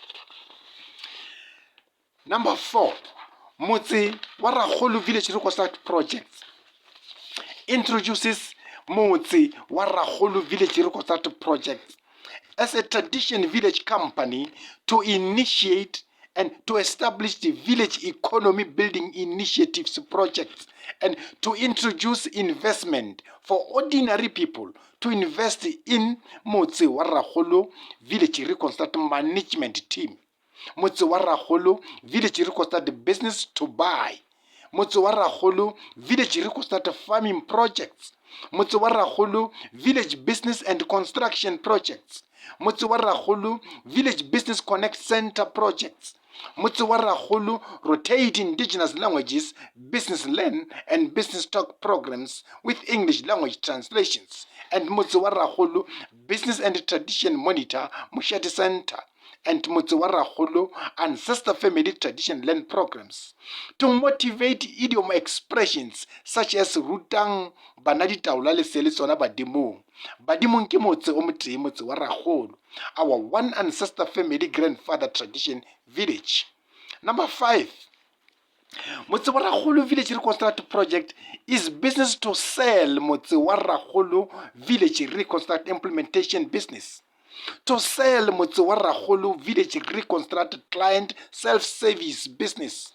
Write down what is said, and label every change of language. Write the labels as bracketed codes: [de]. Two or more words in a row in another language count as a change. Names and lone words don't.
[en] Number 4, Motse wa Rakgolo Village Reconstruct Projects introduces Motse wa Rakgolo Village Reconstruct Projects as a tradition village company to initiate and to establish the village economy building initiatives projects and to introduce investment for ordinary people to invest in Motse wa Rakgolo Village Reconstruct Management Team, Motse wa Rakgolo Village Reconstruct Business to Buy, Motse wa Rakgolo Village Reconstruct Farming Projects, Motse wa Rakgolo Village Business and Construction Projects, Motse wa Rakgolo Village Business Connect Center projects. Motse wa Rakgolo Rotate Indigenous Languages Business Learn and Business Talk programs with English language translations. And Motse wa Rakgolo Business and Tradition Monitor Moshate Center. And Motse wa Rakgolo Ancestor Family Tradition Learn programs to motivate idiom expressions such as [nso] rutang banadi taula le sele tsona badimong. Badimong ke motse o motee Motse wa Rakgolo, [en] our one ancestor family grandfather tradition village. Number 5, Motse wa Rakgolo Village Reconstruct project is business to sell Motse wa Rakgolo Village Reconstruct implementation business. To sell Motse wa Rakgolo Village Reconstruct client self-service business.